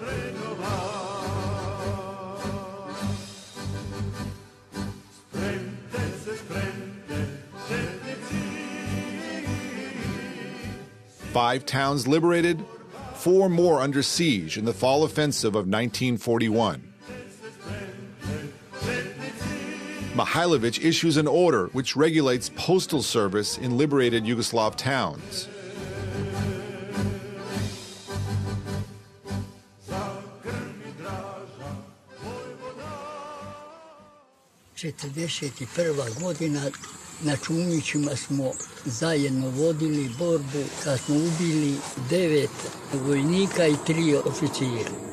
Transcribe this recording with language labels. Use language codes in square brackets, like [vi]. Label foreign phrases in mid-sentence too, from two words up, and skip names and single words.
[en] Five towns liberated, 4 more under siege in the fall offensive of 1941. Mihailović issues an order which regulates postal service in liberated Yugoslav towns. '41. [sr] godina na Čumićima smo zajedno vodili borbu kad smo ubili 9 vojnika i 3 oficira.